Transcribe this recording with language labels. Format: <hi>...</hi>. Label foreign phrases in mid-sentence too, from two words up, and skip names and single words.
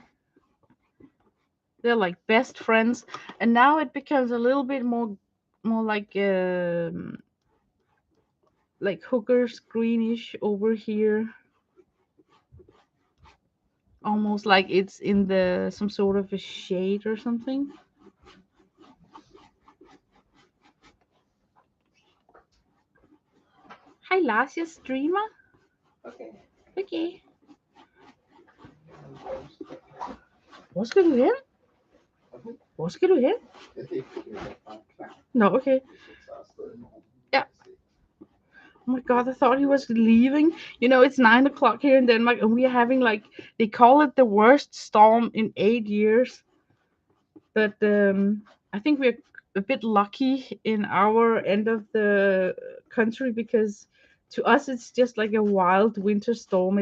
<en>They're like best friends, and now it becomes a little bit more like hookers greenish over here, almost like it's in the some sort of a shade or something.</en> <da>Hej Lars, jeg streamer. Okay. Okay. Hvor skal du hen? Hvor skal du hen? Jeg ved ikke, det er bare klar. Nå, okay. Jeg tager afsted i morgen. Ja.</da> <en>Oh my god, I thought he was leaving. You know, it's 9 o'clock here in Denmark, and we are having like they call it the worst storm in 8 years. But I think we're a bit lucky in our end of the country because to us it's just like a wild winter storm.</en>